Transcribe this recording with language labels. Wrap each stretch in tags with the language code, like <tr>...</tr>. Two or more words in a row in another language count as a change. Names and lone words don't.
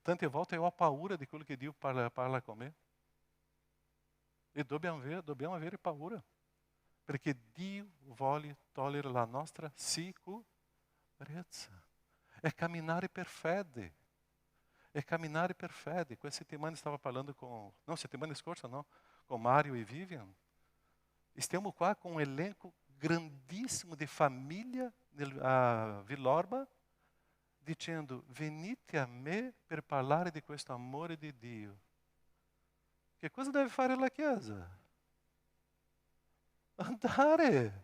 <it>tante volte ho paura di quello che Dio parla con me. E dobbiamo avere paura, perché Dio vuole togliere la nostra sicurezza. È camminare per fede. È camminare per fede. Questa settimana stavo parlando settimana scorsa no, com Mário e Vivian. Stiamo qua</it> <pt>com um</pt> <it>elenco grandissimo di famiglia a Villorba, dicendo: venite a me per parlare di questo amore di Dio. Che cosa deve fare la Chiesa? Andare.</it>